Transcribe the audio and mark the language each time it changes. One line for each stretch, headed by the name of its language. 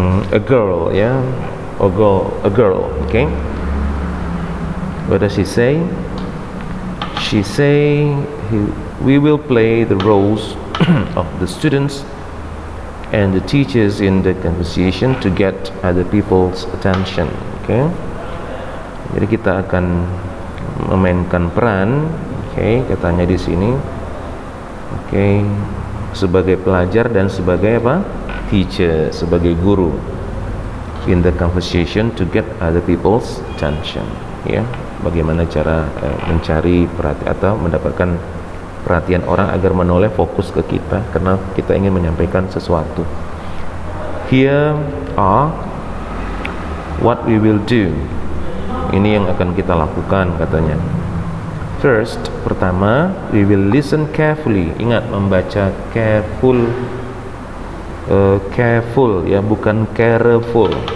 English: A girl, yeah, a girl. Okay. What does she say? She say we will play the roles of the students and the teachers in the conversation to get other people's attention. Okay.
Indonesian: Jadi kita akan memainkan peran, okay, katanya di sini, okay, sebagai pelajar dan sebagai apa?
English: Teacher,
Indonesian: sebagai guru
English: in the conversation to get other people's attention. Yeah.
Indonesian: bagaimana cara mencari perhatian atau mendapatkan perhatian orang agar menoleh fokus ke kita karena kita ingin menyampaikan sesuatu.
English: Here are what we will do.
Indonesian: Ini yang akan kita lakukan katanya.
English: First,
Indonesian: pertama,
English: we will listen carefully.
Indonesian: Ingat, membaca
English: careful, careful ya, bukan careful.